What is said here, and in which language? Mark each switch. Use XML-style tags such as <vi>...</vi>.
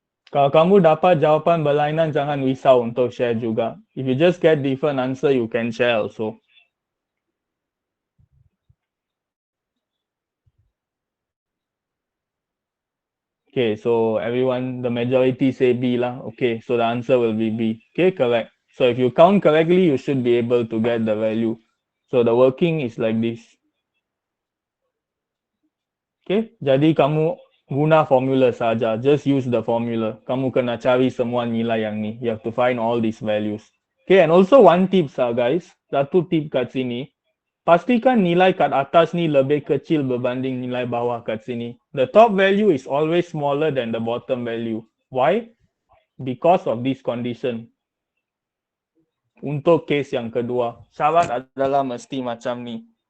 <ms>Kalau kamu dapat jawapan berlainan, jangan risau untuk share juga.</ms> <en>If you just get different answer, you can share also. Okay, so everyone, the majority say B lah. Okay, so the answer will be B. Okay, correct. So if you count correctly, you should be able to get the value. So the working is like this.</en> <ms>Okay, jadi kamu guna formula saja.</ms> <en>Just use the formula.</en> <ms>Kamu kena cari semua nilai yang ni.</ms> <en>You have to find all these values. Okay, and also one tips guys.</en> <ms>Satu tip kat sini. Pastikan nilai kat atas ni lebih kecil berbanding nilai bawah kat sini.</ms> <en>The top value is always smaller than the bottom value. Why? Because of this condition.</en> <ms>Untuk case yang kedua, syarat adalah mesti macam ni.</ms>